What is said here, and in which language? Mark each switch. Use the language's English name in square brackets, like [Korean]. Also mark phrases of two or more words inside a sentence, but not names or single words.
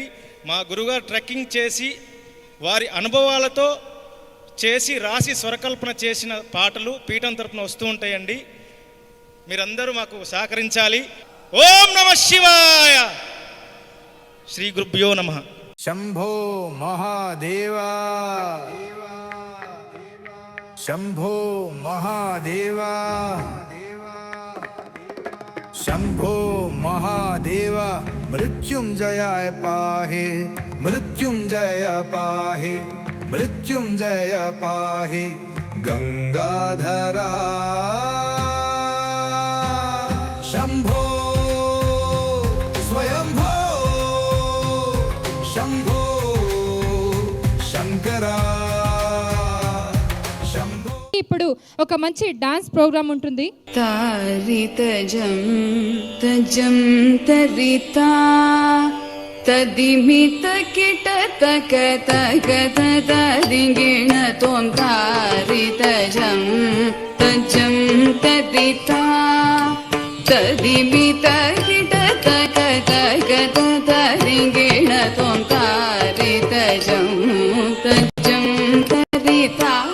[Telugu] మా గురువుగారు ట్రెక్కింగ్ చేసి వారి అనుభవాలతో చేసి రాసి స్వరకల్పన చేసిన పాటలు పీఠం తరపున వస్తూ ఉంటాయండి. మీరందరూ మాకు సహకరించాలి. [Sanskrit] ఓం నమ శివాయ. శ్రీ గురుభ్యో నమః. शंभो महादेवा शंभो महादेवा शंभो महादेवा मृत्युंजयाय पाहि मृत्युंजय पाहि मृत्युंजय पाहि गंगाधरा शंभो स्वयंभो शंभो शंकरा शंभो। [Telugu] ఇప్పుడు ఒక మంచి డాన్స్ ప్రోగ్రామ్ ఉంటుంది. తారితజం తజం తరితా తదిమిత కిట తక తక తదింగిణ తోం తారితజం తజం తరితా తదిమిత కిట తక తక తదింగిణ తోం తారితజం తజం తరితా